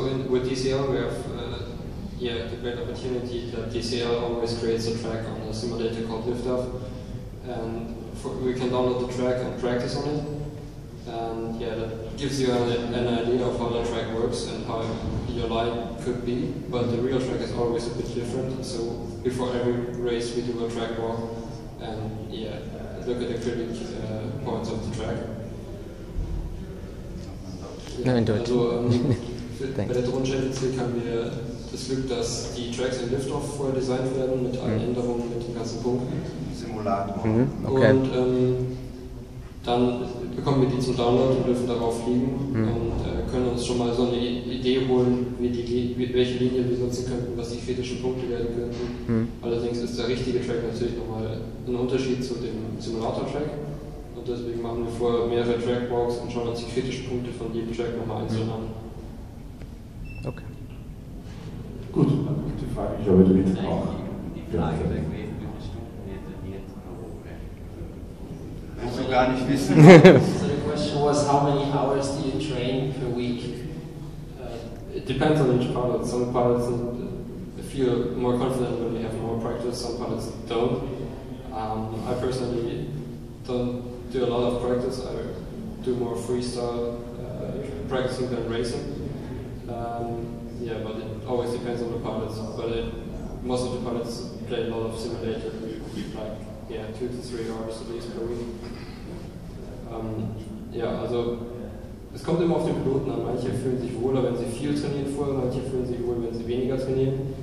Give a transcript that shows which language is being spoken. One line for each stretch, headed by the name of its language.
English: With DCL we have the great opportunity that DCL always creates a track on a simulator called Liftoff, and we can download the track and practice on it, and that gives you an idea of how the track works and how your line could be, but the real track is always a bit different, so before every race we do a track walk and look at the critical points of the track.
German: Bei der Drohnen-Champions League haben wir das Glück, dass die Tracks in Liftoff vorher designt werden, mit allen Änderungen, mit den ganzen Punkten. Simulator. Okay. Und dann bekommen wir die zum Download und dürfen darauf fliegen und können uns schon mal so eine Idee holen, welche Linie wir nutzen könnten, was die kritischen Punkte werden könnten. Allerdings ist der richtige Track natürlich nochmal ein Unterschied zu dem Simulator-Track. Und deswegen machen wir vorher mehrere Trackwalks und schauen uns die kritischen Punkte von jedem Track nochmal einzeln an. Okay. Gut, dann die Frage, ich glaube, du willst auch. Willst du gar nicht wissen?
English: So the question was, how many hours do you train per week? It depends on each pilot. Some pilots feel more confident when they have more practice, some pilots don't. I personally don't do a lot of practice. I do more freestyle practicing than racing. But it always depends on the pilots. But most of the pilots play a lot of simulator, like 2 to 3 hours at least per week.
German: Also es kommt immer auf den Piloten an. Manche fühlen sich wohler, wenn sie viel trainieren vorher, manche fühlen sich wohl, wenn sie weniger trainieren.